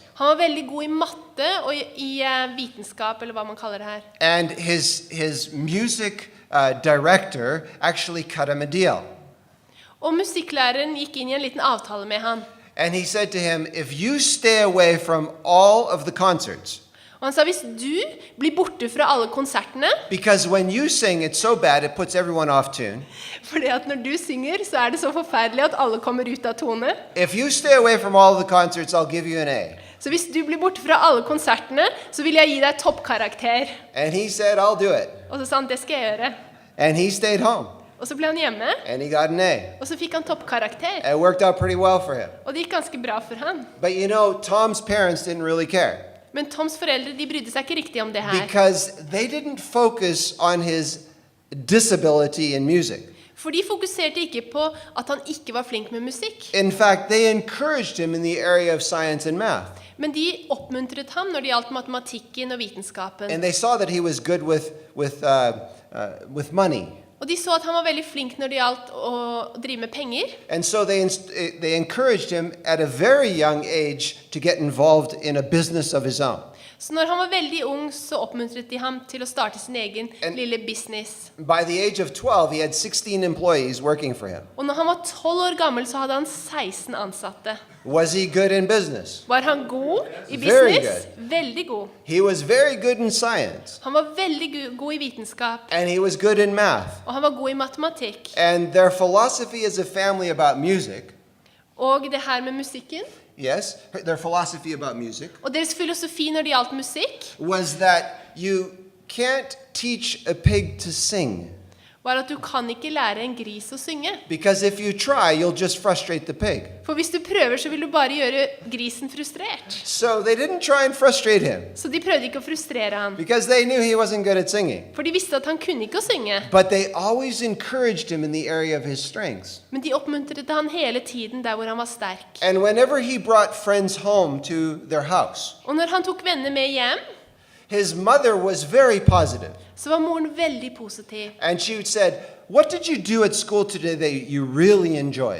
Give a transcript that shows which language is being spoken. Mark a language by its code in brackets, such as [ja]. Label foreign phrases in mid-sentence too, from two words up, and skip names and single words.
[no] Han var veldig god I matte og I vitenskap, eller hva man kaller det her. [en] And his music director actually cut him a deal. [no] Og musikklæreren gikk inn I en liten avtale med han. [en] And he said to him, if you stay away from all of the concerts, [no] Og han sa, hvis du blir borte fra alle konsertene, [en] because when you sing, it's so bad, it puts everyone off tune. [no] fordi at når du synger, så det så forferdelig at alle kommer ut av tone. [en] If you stay away from all of the concerts, I'll give you an A. [no] Så hvis du blir borte fra alle konsertene, så vil jeg gi deg toppkarakter. [en] And he said, I'll do it. [no] Og så sa han, det skal jeg gjøre. [en] And he stayed home. [no] Og så ble han hjemme, [en] And he got an A. [no] og så fikk han toppkarakter. [en] It worked out pretty well for him. [no] Og det gikk ganske bra for han. [en] But you know, Tom's parents didn't really care. [no] Men Toms foreldre de brydde seg ikke riktig om det her. [en] because they didn't focus on his disability in music. [no] For de fokuserte ikke på at han ikke var flink med musikk. [en] In fact, they encouraged him in the area of science and math. [no] Men de oppmuntret ham når det gjaldt matematikken og vitenskapen. [en] And they saw that he was good with money. [no] Og de så at han var veldig flink når det gjaldt å drive med penger. [en] And so they encouraged him at a very young age to get involved in a business of his own. [no] Så når han var veldig ung, så oppmuntret de ham til å starte sin egen lille business. [en] By the age of 12, he had 16 employees working for him. [no] Og når han var 12 år gammel, så hadde han 16 ansatte. [en] Was he good in business? [no] Var han god i [en] Very [no] business? Veldig god. [en] He was very good in science. [no] Han var veldig god i vitenskap, [en] And he was good in math. [no] og han var god i matematikk. [en] And their philosophy as a family about music, [no] Og det her med musikken, [en] yes, their philosophy about music [no] og deres filosofi når det gjaldt musikk, [en] was that you can't teach a pig to sing. [no] var at du kan ikke lære en gris å synge. [en] Because if you try, you'll just frustrate the pig. [no] For hvis du prøver, så vil du bare gjøre grisen frustrert. [en] So they didn't try and frustrate him [no] Så de prøvde ikke å frustrere han. [en] because they knew he wasn't good at singing. [no] For de visste at han kunne ikke å synge. [en] But they always encouraged him in the area of his strengths. [no] Men de oppmuntret han hele tiden der hvor han var sterk. [en] And whenever he brought friends home to their house, [no] Og når han tok venner med hjem, [en] his mother was very positive. [no] så var moren veldig positiv. [en] And she said, "What did you do at school today that you really enjoyed?"